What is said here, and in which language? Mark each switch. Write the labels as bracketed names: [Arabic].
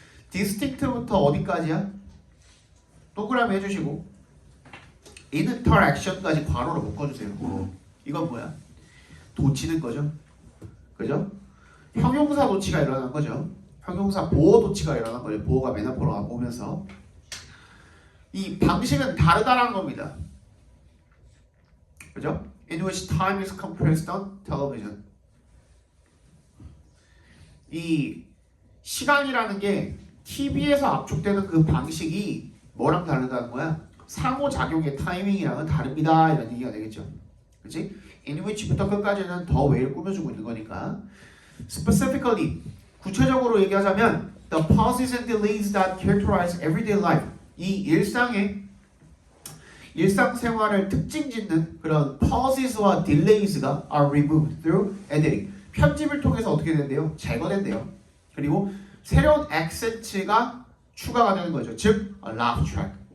[Korean] distinct부터 어디까지야? 동그라미 해주시고 interaction까지 괄호로 묶어주세요. 이건 뭐야? 도치는 거죠. 그죠? 형용사 도치가 일어난 거죠. 형용사 보호 도치가 일어난 거죠. 보호가 맨 앞으로 오면서 이 방식은 다르다라는 겁니다. 그죠? [English] In which time is compressed on television. [Korean] 이 시간이라는 게 TV에서 압축되는 그 방식이 뭐랑 다르다는 거야? 상호작용의 타이밍이랑은 다릅니다. 이런 얘기가 되겠죠. 그치? In which부터 끝까지는 더 왜를 꾸며주고 있는 거니까. [English] Specifically, [Korean] 구체적으로 얘기하자면 [English] the pauses and delays that characterize everyday life. [Korean] 이 일상생활을 특징짓는 그런 [English] pauses와 delays가 are removed through editing. [Korean] 편집을 통해서 어떻게 된대요? 제거된대요. 그리고 새로운 액센트가 추가가 되는 거죠. 즉, [English] a laugh track.